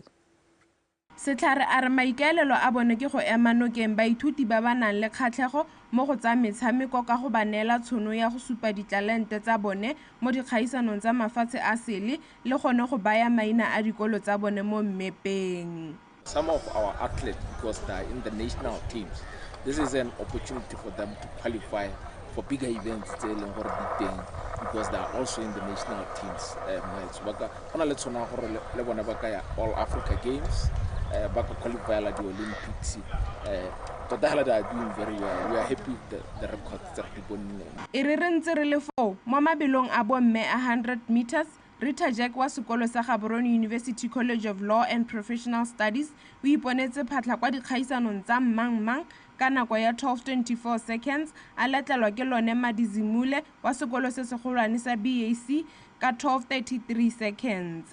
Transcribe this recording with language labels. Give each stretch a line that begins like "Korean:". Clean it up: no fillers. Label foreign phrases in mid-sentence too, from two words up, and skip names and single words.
Tswana: Setlhare a re maikaelelo a bone ke go ema nokeng baithuti ba ba nang le kgatlhego mo go tsa metshameko ka go ba neela tshono ya go supa ditalente tsa bone mo dikgaisanong tsa mafatshe a sele le gone go baya maina a dikolo tsa bone mo mmepeng.
English: Some of our athletes, because they are in the national teams, this is an opportunity for them to qualify for bigger events because they are also in the national teams. All Africa Games, qualify the Olympics. They are doing very well. We are happy with the records that
Tswana: people mo mabelong a bomme a 100 meters. Rita Jack wa sekolo sa Gaborone University College of Law and Professional Studies o iponetse phatla kwa dikgaisanong tsa mang ka nako ya 12:24 seconds a latlelwa ke lone Madizimule wa sekolo se segolwane sa BAC ka 12:33 seconds.